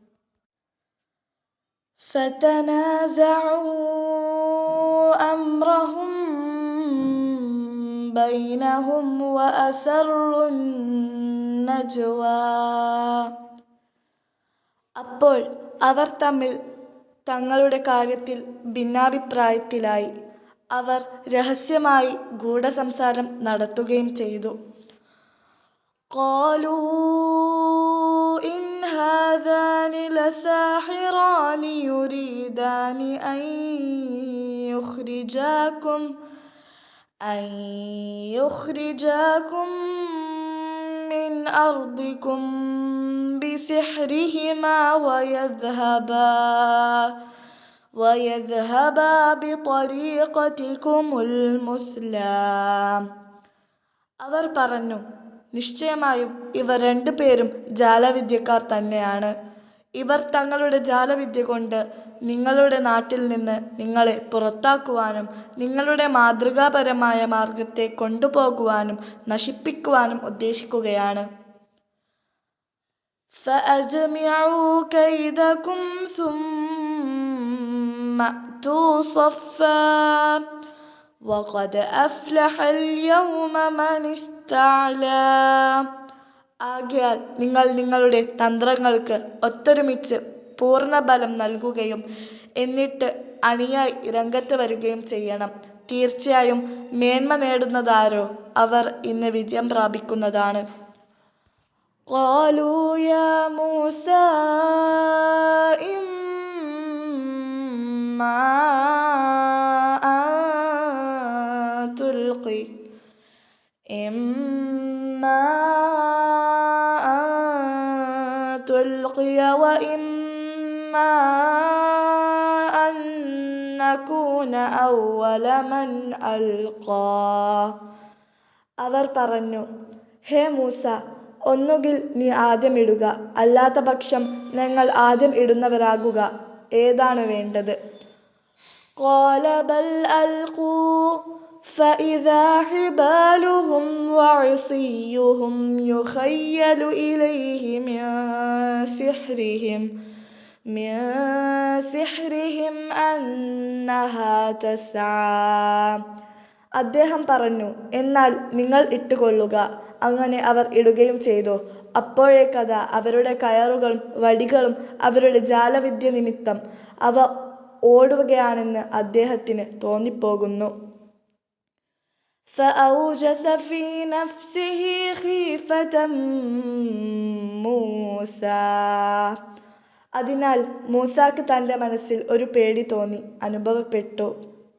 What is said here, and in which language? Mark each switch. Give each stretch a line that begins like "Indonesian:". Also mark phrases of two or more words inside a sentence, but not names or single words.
Arabic: فتنازعوا أمرهم بينهم وأسروا النجوى.
Malayalam: അപ്പോൾ അവർ തമ്മിൽ തങ്ങളുടെ കാര്യത്തിൽ ഭിന്നാഭിപ്രായത്തിലായി. അവർ രഹസ്യമായി ഗൂഢസംസാരം നടത്തുകയും ചെയ്തു.
Arabic: قالوا إن هذان لساحران يريدان أن يخرجاكم من أرضكم بسحرهما ويذهبا بطريقتكم المثلى.
Malayalam: അവർ പറഞ്ഞു, നിശ്ചയമായും ഇവർ രണ്ടുപേരും ജാലവിദ്യക്കാർ തന്നെയാണ്. ഇവർ തങ്ങളുടെ ജാലവിദ്യ കൊണ്ട് നിങ്ങളുടെ നാട്ടിൽ നിന്ന് നിങ്ങളെ പുറത്താക്കുവാനും നിങ്ങളുടെ മാതൃകാപരമായ മാർഗത്തെ കൊണ്ടുപോകുവാനും നശിപ്പിക്കുവാനും ഉദ്ദേശിക്കുകയാണ്.
Arabic: فأجمعوا كيدكم ثم أتوا صفا وقد أفلح اليوم من استعلى.
Malayalam: ആകയാൽ നിങ്ങൾ നിങ്ങളുടെ തന്ത്രങ്ങൾക്ക് ഒത്തൊരുമിച്ച് പൂർണ്ണബലം നൽകുകയും എന്നിട്ട് അണിയായി രംഗത്ത് വരികയും ചെയ്യണം. തീർച്ചയായും മേന്മ നേടുന്നതാരോ അവർ ഇന്ന് വിജയം പ്രാപിക്കുന്നതാണ്.
Arabic: قالوا يا موسى إما أن تلقي وإما أن نكون أول من ألقى.
Malayalam: അവർ പറഞ്ഞു, ഹേ മൂസ, ഒന്നുകിൽ നീ ആദ്യം ഇടുക, അല്ലാത്ത പക്ഷം ഞങ്ങൾ ആദ്യം ഇടുന്നവരാകുക. ഏതാണ് വേണ്ടത്?
Arabic: قال بل ألقوا فإذا حبالهم وعصيهم يخيل إليه من سحرهم أنها تسعى.
Malayalam: അദ്ദേഹം പറഞ്ഞു, എന്നാൽ നിങ്ങൾ ഇട്ടുകൊള്ളുക. അങ്ങനെ അവർ ഇടുകയും ചെയ്തു. അപ്പോഴേക്കതാ അവരുടെ കയറുകളും വടികളും അവരുടെ ജാലവിദ്യ നിമിത്തം അവ ഓടുകയാണെന്ന് അദ്ദേഹത്തിന് തോന്നിപ്പോകുന്നു.
Arabic: فأوجس في نفسه خيفة موسى.
Malayalam: അതിനാൽ മൂസാക്ക് തൻ്റെ മനസ്സിൽ ഒരു പേടി അനുഭവപ്പെട്ടു.